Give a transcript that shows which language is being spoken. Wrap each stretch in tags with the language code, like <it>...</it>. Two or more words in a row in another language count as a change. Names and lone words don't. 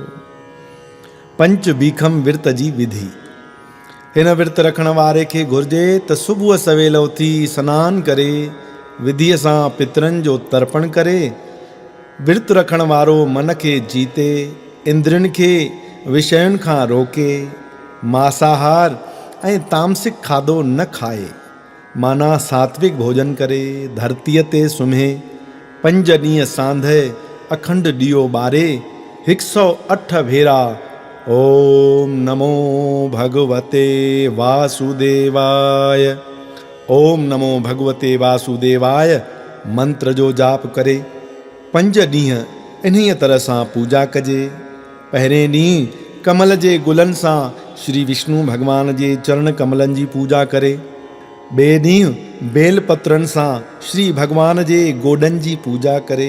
<sd>पंच बीखम विर्त जी विधि। हिन विर्त रखण वारे खे घुर्जे त सुबुह सवेल उथी सनानु करे विधीअ सां पितरनि जो तर्पण करे, विर्त रखण वारो मन खे जीते, इंद्रियनि खे विषयनि खां रोके, मांसाहार ऐं तामसिक खाधो न खाए, माना सात्विक भोजन करे, धरतीअ ते सुम्हे, 5 ॾींहं सांधे अखंड ॾीओ ॿारे, 108 भेरा</sd> <sa>ओम नमो भगवते वासुदेवाय, ओम नमो भगवते वासुदेवाय</sa> <sd>मंत्र जो जाप करे। 5 ॾींहं इन्हीअ तरह सां पूजा कजे। पहिरें ॾींहुं कमल जे गुलनि सां श्री विष्णु भॻवान जे चरण कमलनि जी पूजा करे। ॿिए ॾींहुं बेल पत्रनि सां श्री भॻवान जे गोॾनि जी पूजा करे।</sd>